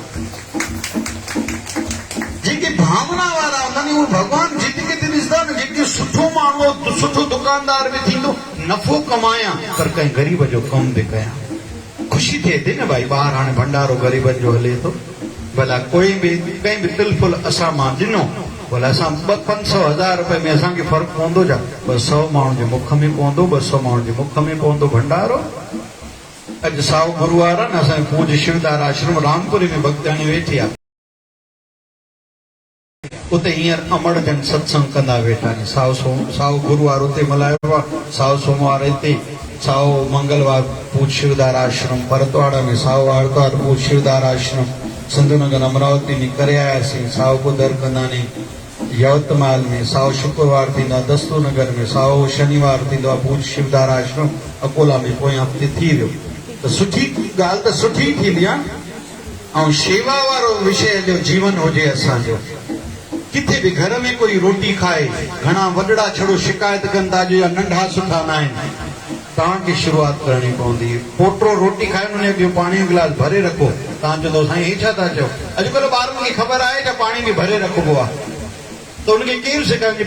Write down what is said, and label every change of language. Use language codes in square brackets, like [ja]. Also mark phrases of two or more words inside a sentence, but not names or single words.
[sd] जेके भावना वारा हूंदा आहिनि उहे भॻवान ज़िंदगी ते ॾिसंदा न, जेके सुठो माण्हू सुठो दुकानदार बि थींदो, नफ़ो कमायां पर कंहिं ग़रीब जो कमु बि कयां, खुशी थिए थी न भाई। ॿाहिरि हाणे भंडारो ग़रीबनि जो हले थो, भला कोई बि कंहिं बि तिलफुल असां मां ॾिनो, भला असां 500-1000 रुपए में असांखे फ़र्क़ु पवंदो छा? 200 माण्हुनि जे मुख में पवंदो, 200 माण्हुनि जे मुख में पवंदो भंडारो। अॼु साओ गुरुवार आहे न, असांजे पूज शिवदार आश्रम रामपुरी में भक्ताणी वेठी आहे, उते हींअर अमड़ जन सत्संग कंदा वेठा आहिनि। साओ गुरुवार उते मल्हायो आहे, साओ सोमवार हिते, साओ मंगलवार पूज शिवदार आश्रम परतवाड़ा में, साओ आर्तवार पूज शिवदार आश्रम सिंधुनगर अमरावती में करे आयासीं। साओ बुधर कंदानी यवतमाल में, साओ शुक्रवार थींदो आहे दस्तूर नगर में, साओ शनिवार थींदो आहे पूज शिवदार आश्रम अकोला में, पोएं हफ़्ते थी वियो। त सुठी ॻाल्हि त सुठी थींदी आहे ऐं शेवा वारो विषय जो जीवन हुजे असांजो। किथे भी घर में कोई रोटी खाए, घणा वॾड़ा छड़ो शिकायत कनि था जो नंढा सुठा न आहिनि, तव्हांखे शुरूआत करणी पवंदी। पोटो रोटी खाए उन खे पाणी जो गिलास भरे रखो, तव्हां चवंदो साईं हे छा था चओ? अॼुकल्ह ॿारनि खे ख़बर आहे त पाणी बि भरे रखिबो आहे, त उनखे केरु सेखारे?